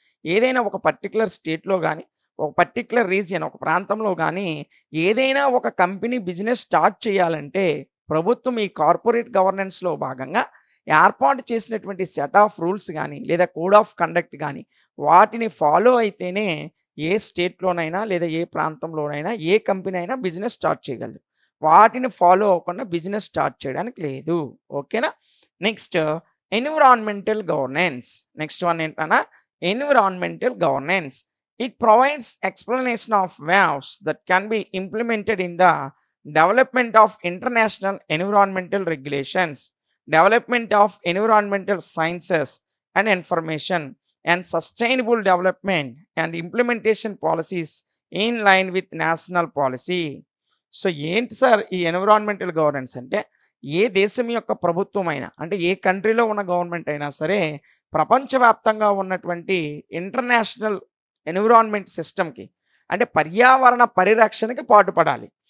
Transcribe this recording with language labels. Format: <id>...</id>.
<te>ఏదైనా ఒక పర్టిక్యులర్ స్టేట్‌లో గాని, ఒక పర్టిక్యులర్ రీజియన్ ఒక ప్రాంతంలో గాని ఏదైనా ఒక కంపెనీ బిజినెస్ స్టార్ట్ చేయాలంటే ప్రభుత్వం ఈ కార్పొరేట్ గవర్నెన్స్‌లో భాగంగా ఏర్పాటు చేసినటువంటి సెట్ ఆఫ్ రూల్స్ గాని, లేదా కోడ్ ఆఫ్ కండక్ట్ గాని వాటిని ఫాలో అయితేనే ఏ స్టేట్‌లోనైనా లేదా ఏ ప్రాంతంలోనైనా ఏ కంపెనీ అయినా బిజినెస్ స్టార్ట్ చేయగలదు. వాటిని ఫాలో అవ్వకుండా బిజినెస్ స్టార్ట్ చేయడానికి లేదు. ఓకేనా? Next environmental governance. Next one ఏంటన్నా environmental governance.</te> <en>It provides explanation of ways that can be implemented in the development of international environmental regulations, development of environmental sciences and information, and sustainable development and implementation policies in line with national policy.</en> <te>So ఏంటి sir ఈ environmental governance అంటే ఏ దేశం యొక్క ప్రభుత్వమైనా అంటే ఏ కంట్రీలో ఉన్న government అయినా సరే ప్రపంచవ్యాప్తంగా ఉన్నటువంటి ఇంటర్నేషనల్ ఎన్విరాన్మెంట్ సిస్టమ్‌కి అంటే పర్యావరణ పరిరక్షణకి పాటుపడాలి.</te>